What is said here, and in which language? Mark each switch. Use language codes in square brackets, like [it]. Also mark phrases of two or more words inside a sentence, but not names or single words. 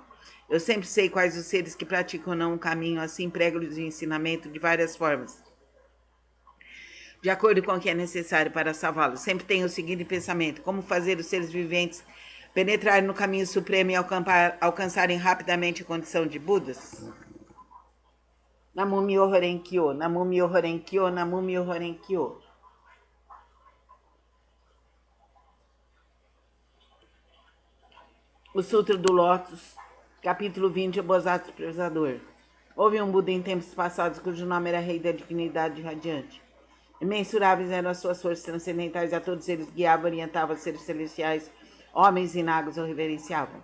[pt] Eu sempre sei quais os seres que praticam não o caminho, assim prego-lhes o ensinamento de várias formas, de acordo com o que é necessário para salvá-los. Sempre tenho o seguinte pensamento: como fazer os seres viventes penetrarem no caminho supremo e alcançarem rapidamente a condição de Budas? [ja] Namo Myoho Renkyo, Namo Myoho Renkyo, Namo Myoho Renkyo. [pt] O Sutra do Lótus, capítulo 20, o Bodhisattva Prezador. Houve um Buda em tempos passados cujo nome era Rei da Dignidade Radiante. Imensuráveis eram as suas forças transcendentais, a todos eles guiava, orientava seres celestiais, homens e nagos o reverenciavam.